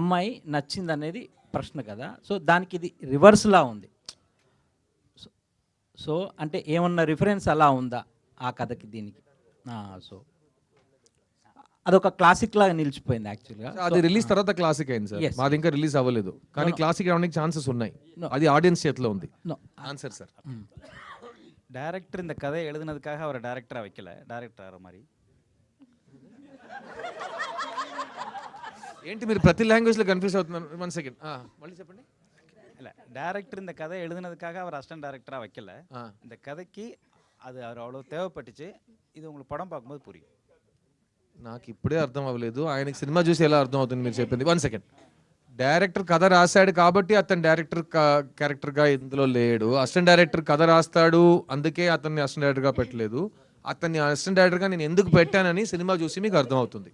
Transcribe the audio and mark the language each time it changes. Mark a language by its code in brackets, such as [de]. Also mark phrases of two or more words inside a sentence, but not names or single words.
[te] అమ్మాయి నచ్చింది అనేది ప్రశ్న కదా. సో దానికి ఇది రివర్స్లా ఉంది. సో అంటే ఏమన్నా రిఫరెన్స్ అలా ఉందా ఆ కథకి దీనికి? సో అదొక క్లాసిక్ లాగా నిలిచిపోయింది యాక్చువల్గా. అది రిలీజ్ తర్వాత క్లాసిక్ అయింది సార్. మాది ఇంకా రిలీజ్ అవ్వలేదు, కానీ క్లాసిక్ అవడానికి ఛాన్సెస్ ఉన్నాయి. అది ఆడియన్స్ చేతిలో ఉంది. [en] answer sir. [ta] டேரக்டர் இந்த கதையை எழுதுனதுக்காக அவரை டேரக்டராக வைக்கல, டேரக்டர் மாதிரி. [te] ఏంటి మీరు ప్రతి [en] languageలో confuse [te] అవుతున్నారు? 1 సెకండ్ మళ్ళీ చెప్పండి. [ta] இல்லை, டேரக்டர் இந்த கதையை எழுதுனதுக்காக அவர் [en] assistant directorஆக [ta] வைக்கல. இந்த கதைக்கு அது அவர் அவ்வளோ தேவைப்பட்டுச்சு. இது உங்களுக்கு పడం பார்க்கும்போது புரியும். [te] నాకు ఇప్పుడే అర్థం అవ్వలేదు, ఆయనకి సినిమా చూసి ఎలా అర్థం అవుతుంది మీరు చెప్పింది. 1 సెకండ్. డైరెక్టర్ కథ రాశాడు కాబట్టి అతను [en] director characterగా [te] ఇందులో లేడు. [en] assistant director [te] కథ రాస్తాడు, అందుకే అతన్ని [en] assistant directorగా [te] పెట్టలేదు. అతన్ని [en] assistant directorగా [te] నేను ఎందుకు పెట్టానని సినిమా చూసి మీకు అర్థం అవుతుంది.